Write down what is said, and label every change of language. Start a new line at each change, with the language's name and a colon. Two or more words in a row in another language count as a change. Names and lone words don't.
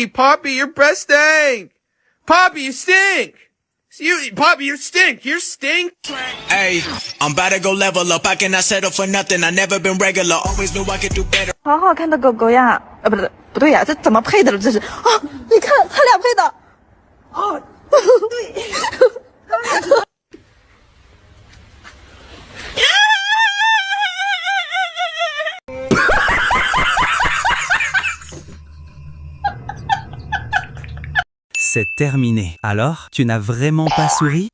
English: Poppy, your breath stink. Poppy, you stink. Poppy, you stink. You stink. Hey, I'm about to go level up. I cannot settle for nothing. I never been regular. Always knew I could do better.
Chinese: 好好看的狗狗呀！不对呀，这怎么配的了？这是啊！你看他俩配的。哦，对。
French: C'est terminé. Alors, tu n'as vraiment pas souri?